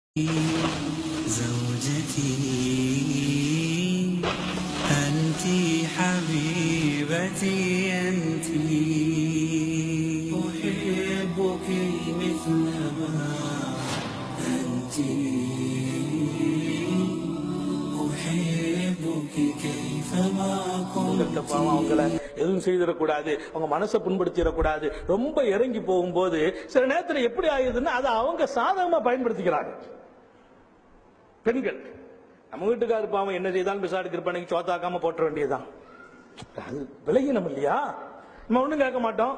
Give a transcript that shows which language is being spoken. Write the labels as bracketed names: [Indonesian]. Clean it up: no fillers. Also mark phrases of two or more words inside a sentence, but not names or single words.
[Arabic] زوجتي أنت حبيبتي أنت أحبك مثلما أنت أحبك كيفما كنت [Tamil] அவங்கள எதுவும் செய்திடக்கூடாது, அவங்க மனசை புண்படுத்திடக்கூடாது. ரொம்ப இறங்கி போகும்போது சில நேரத்தில் எப்படி ஆகுதுன்னா அதை அவங்க சாதகமா பயன்படுத்திக்கிறாங்க. பெண்கள் நம்ம வீட்டுக்காரு பாவம் என்ன செய்தாலும் பிசாடுக்கு இருப்பானைக்கு சோத்தாக்காம போட்ட வேண்டியதுதான். அது விலகினம் இல்லையா? நம்ம ஒண்ணும் கேட்க மாட்டோம்.